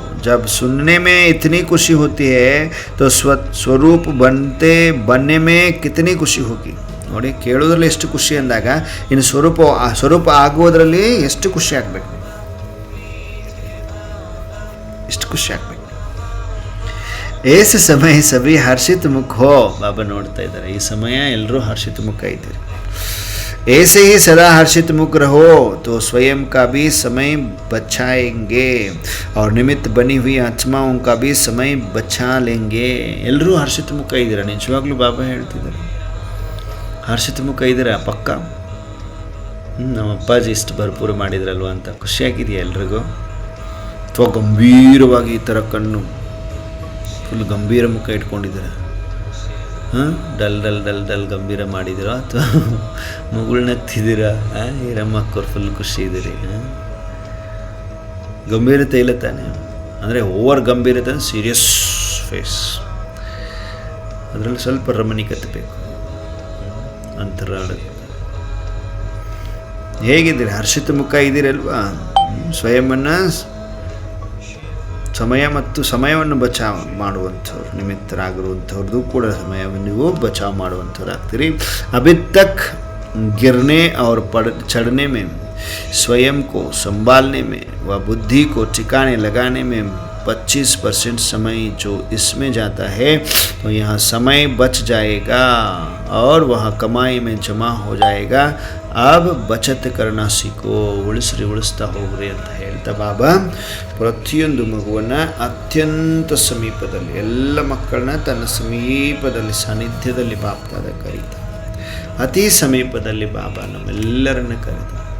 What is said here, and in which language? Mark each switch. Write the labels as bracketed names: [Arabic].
[Hindi] जब सुनने में इतनी खुशी होती है तो स्वरूप बनने में कितनी खुशी होगी. [Kannada] ನೋಡಿ, ಕೇಳೋದ್ರಲ್ಲಿ ಎಷ್ಟು ಖುಷಿ ಅಂದಾಗ ಇನ್ನು ಸ್ವರೂಪ ಆಗುವುದರಲ್ಲಿ ಎಷ್ಟು ಖುಷಿ ಆಗಬೇಕು, ಎಷ್ಟು ಖುಷಿ ಆಗಬೇಕು. [Hindi] ಏಸ ಸಮಯ ಸಭಿ ಹರ್ಷಿತ ಮುಖ ಹೋ. [Kannada] ಬಾಬಾ ನೋಡ್ತಾ ಇದ್ದಾರೆ, ಈ ಸಮಯ ಎಲ್ಲರೂ ಹರ್ಷಿತ ಮುಖ ಇದ್ದೀರಿ. [Hindi] ऐसे ही सदा हर्षित मुख रहो तो स्वयं का भी समय बचाएंगे और निमित्त बनी हुई आत्माओं का भी समय बचा लेंगे. [Kannada] ಎಲ್ಲರೂ ಹರ್ಷಿತ ಮುಖ ಇದ್ದೀರಾ, ನಿಜವಾಗ್ಲೂ ಬಾಬಾ ಹೇಳ್ತಿದ್ದಾರೆ. ಹರ್ಷಿತ ಮುಖ ಇದ್ದೀರಾ ಪಕ್ಕ? ನಮ್ಮ ಅಪ್ಪಾಜಿ ಇಷ್ಟು ಭರ್ಪೂರ ಮಾಡಿದ್ರಲ್ವ ಅಂತ ಖುಷಿಯಾಗಿದೆಯಾ ಎಲ್ರಿಗೂ? ಅಥವಾ ಗಂಭೀರವಾಗಿ ಈ ಥರ ಕಣ್ಣು ಫುಲ್ ಗಂಭೀರ ಮುಖ ಇಟ್ಕೊಂಡಿದ್ದೀರಾ? ಡಲ್ ಡಲ್ ಡಲ್ ಡಲ್ ಗಂಭೀರ ಮಾಡಿದಿರೋ ಅಥವಾ ಮುಗುಳ್ನತ್ತಿದ್ದೀರಾ? ಹಿರಮ್ಮಕ್ಕವ್ರು ಫುಲ್ ಖುಷಿ ಇದ್ದೀರಿ. ಗಂಭೀರತೆ ಇಲ್ಲ ತಾನೆ, ಅಂದರೆ ಓವರ್ ಗಂಭೀರತೆ ಅಂದರೆ ಸೀರಿಯಸ್ ಫೇಸ್, ಅದರಲ್ಲಿ ಸ್ವಲ್ಪ ರಮಣೀಕತೆ ಬೇಕು. ಅಂತರ ಹೇಗಿದ್ದೀರಿ? ಹರ್ಷಿತ ಮುಖ ಇದ್ದೀರಲ್ವಾ? ಸ್ವಯಂವನ್ನು ಸಮಯ ಮತ್ತು ಸಮಯವನ್ನು ಬಚಾವ್ ಮಾಡುವಂಥವ್ರು, ನಿಮಿತ್ತರಾಗಿರುವಂಥವ್ರದ್ದು ಕೂಡ ಸಮಯವನ್ನು ನೀವು ಬಚಾವ್ ಮಾಡುವಂಥವ್ರು ಆಗ್ತೀರಿ. [Hindi] ಅಭಿ ತಕ್ गिरने और चढ़ने में, स्वयं को संभालने में व बुद्धि को ठिकाने लगाने में 25% समय जो इसमें जाता है तो यहाँ समय बच जाएगा और वह कमाई में जमा हो जाएगा. अब बचत करना सीखो. [Kannada] ಉಳಿಸ್ತಾ ಹೋಗ್ರಿ ಅಂತ ಹೇಳ್ತಾ ಬಾಬಾ ಪ್ರತಿಯೊಂದು ಮಗುವನ್ನು ಅತ್ಯಂತ ಸಮೀಪದಲ್ಲಿ, ಎಲ್ಲ ಮಕ್ಕಳನ್ನ ತನ್ನ ಸಮೀಪದಲ್ಲಿ ಸಾನ್ನಿಧ್ಯದಲ್ಲಿ ಬಾಪ್ತಾದ ಕರೀತಾ, ಅತಿ ಸಮೀಪದಲ್ಲಿ ಬಾಬಾ ನಮ್ಮೆಲ್ಲರನ್ನ ಕರೆದ.